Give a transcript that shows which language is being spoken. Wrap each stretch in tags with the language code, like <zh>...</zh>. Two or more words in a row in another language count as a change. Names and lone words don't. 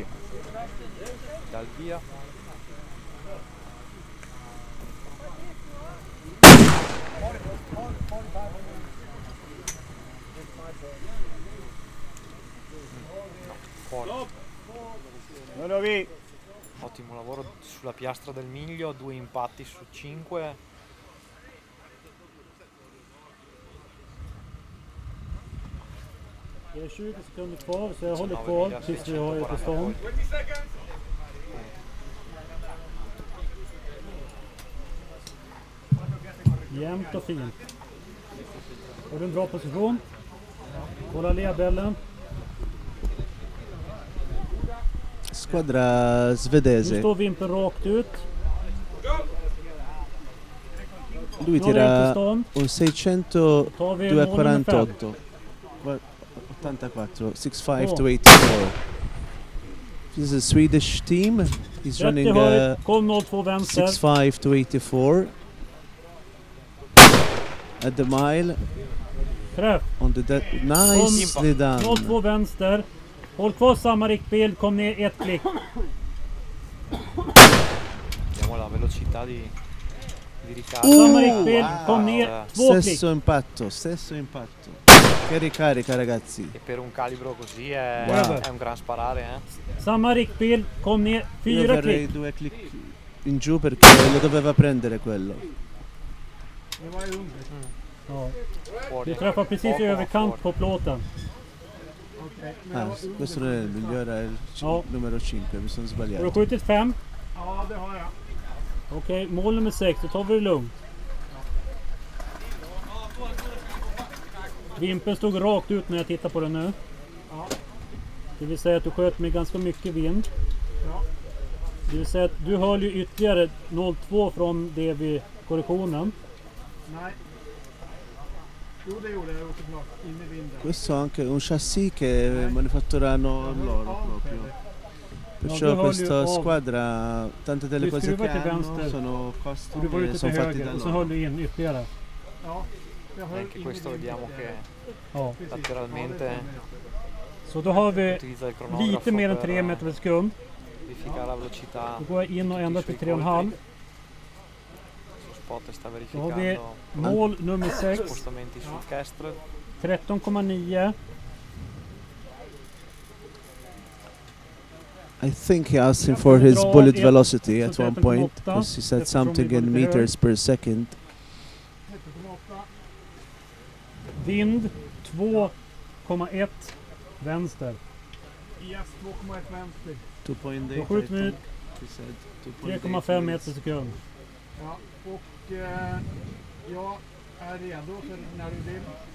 <it>dal via. Fuori. Ottimo lavoro sulla piastra del miglio, 2 impatti su 5.</it> <sv>Det är 20 sekunder kvar så jag håller kvar tills vi har ett bestånd. Jämnt och fint. Har du en bra position? Kolla ledbällen.</sv> <it>Squadra</it> <sv>Nu</sv> <it>svedese.</it> <sv>står Vimpen rakt ut.</sv> <it>Lui tira un 600 248 84 65 to 84.</it> <en>This is a Swedish team. He's running</en> <sv>Kom 02 vänster.</sv> <en>65 to 84 at the mile.</en> <sv>Träff.</sv> <en>On the nicely done.</en> <sv>02 vänster. Håll kvar samma riktbild, kom ner ett klick.</sv> <it>Vediamo la velocità di ricarica.</it> <sv>Samma riktbild, kom ner två klick.</sv> <it>Stesso impatto, stesso impatto. Che ricarica ragazzi. E per un calibro così è, Wow. è un gran sparare, eh.</it> <sv>Samma riktbild, kom ner</sv> <it>Io 4 verrei</it> <sv>klick.</sv> <it>2 click in giù perché lo doveva prendere quello.</it> <sv>Ja. Du träffar precis i överkant på plåten.</sv> <it>Ah, questo non è il migliore, è il numero 5, mi sono</it> <sv>Har du</sv> <it>sbagliato.</it> <sv>skjutit 5? Ja, det har jag. Okej, mål nummer 6, då tar vi det lugnt. Vimpen stod rakt ut när jag tittar på den nu. Ja. Det vill säga att du sköt med ganska mycket vind. Ja. Det vill säga att du höll ju ytterligare 0,2 från det vid korrektionen. Nej. Jo, det gjorde jag såklart. In i vinden.</sv> <it>Questo è anche un chassis che manifatturano loro proprio. Perciò questa squadra, tante delle cose che hanno sono costi</it> <sv>Du var</sv> <it>che</it> <sv>ute</sv> <it>sono</it> <sv>till</sv> <it>fatti da</it> <sv>höger och så</sv> <it>loro.</it> <sv>höll du in ytterligare. Ja.</sv> <it>Anche questo vediamo che</it> <sv>Ja.</sv> <it>lateralmente</it> <sv>Så då har vi</sv> <it>utilizza il cronografo</it> <sv>lite mer än</sv> <it>per</it> <sv>3 meter per sekund.</sv> <it>verificare la velocità.</it> <sv>Då går jag in och ändrar till 3,5.</sv> <it>Su spot sta</it> <sv>Då har vi</sv> <it>verificando</it> <sv>mål nummer 6.</sv> <it>spostamenti sul Kestrel.</it> <sv>13,9.</sv> <en>I think he asked him for his bullet velocity at one point because he said something in meters per second.</en> <sv>Vind 2,1 vänster. Yes, 2,1 vänster. 2.8. Då skjuter vi</sv> <en>He said</en> <sv>3,5 meter per sekund. Ja, och jag är redo för när du vill.</sv>